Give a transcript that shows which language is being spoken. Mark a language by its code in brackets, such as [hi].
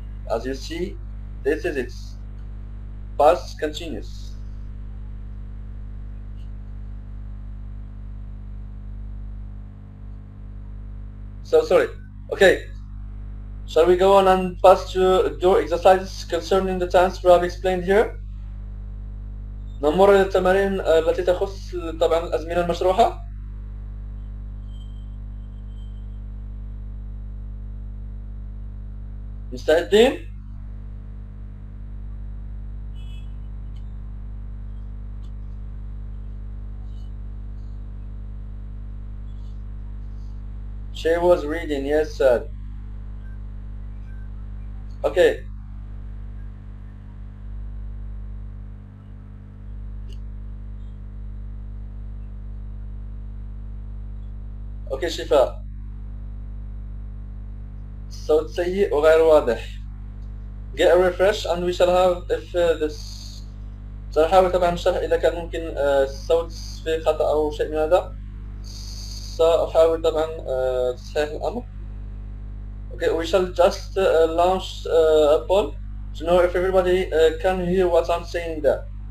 [en] As you see, this is it. Past continuous. So sorry. Okay. Shall we go on and pass to do exercises concerning the tense we have explained here? [ar] نمر إلى التمارين التي تخص طبعا الأزمنة المشروحة. [en] مستعدين؟ She was reading, yes sir. Okay. Okay شفاء. [ar] الصوت سيء وغير واضح. [en] Get a refresh and we shall have if this. [ar] سأحاول طبعا الشرح إذا كان ممكن الصوت فيه خطأ أو شيء من هذا. سأحاول طبعا تصحيح الأمر. [en] Okay, we shall just launch a poll to know if everybody can hear what I'm saying there.